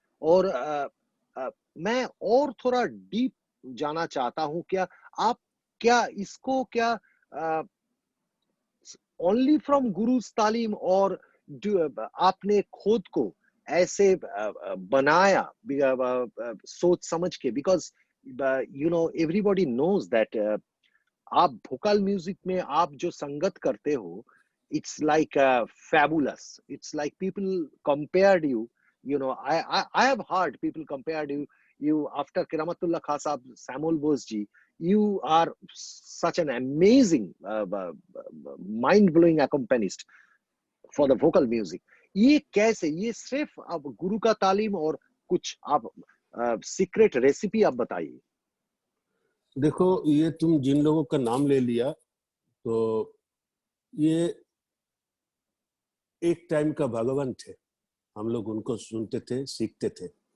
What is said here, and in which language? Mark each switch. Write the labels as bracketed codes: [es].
[hi] और मैं और थोड़ा डीप जाना चाहता हूं, क्या आप क्या इसको क्या ओनली फ्रॉम गुरुज तालीम, और आपने खुद को ऐसे बनाया सोच समझ के? [en] because you know everybody knows that [hi] आप भोकल म्यूजिक में आप जो संगत करते हो, [en] it's like fabulous. It's like people compared you. You know, I have heard people compared you after Kiramatullah Khan Sahab, Samuel Bose ji. You are such an amazing, mind-blowing accompanist for the vocal music. [hi] ये कैसे, ये सिर्फ आप गुरु का तालीम और कुछ आप सीक्रेट रेसिपी आप बताइए। देखो, ये तुम जिन लोगों का नाम ले लिया, तो ये एक टाइम का भगवान थे, हम लोग उनको सुनते थे, सीखते थे।